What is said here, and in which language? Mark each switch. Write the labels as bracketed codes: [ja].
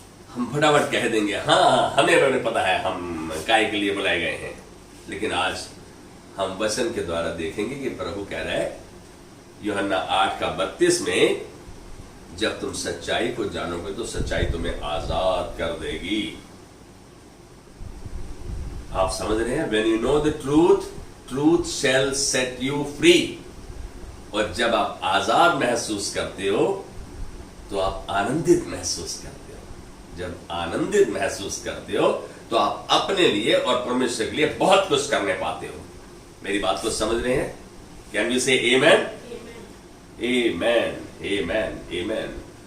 [hi] हम फटाफट कह देंगे हाँ हमें पता है हम काय के लिए बुलाए गए हैं। लेकिन आज हम वचन के द्वारा देखेंगे कि प्रभु कह रहा है यूहन्ना 8:32 में, जब तुम सच्चाई को जानोगे तो सच्चाई तुम्हें आजाद कर देगी। आप समझ रहे हैं? [en] When you know the truth, truth shall set you free। [hi] और जब आप आजाद महसूस करते हो तो आप आनंदित महसूस करते हो। जब आनंदित महसूस करते हो तो आप अपने लिए और परमेश्वर के लिए बहुत कुछ करने पाते हो। मेरी बात को समझ रहे हैं? [en] can you say [hi] आमेन? आमेन आमेन आमेन।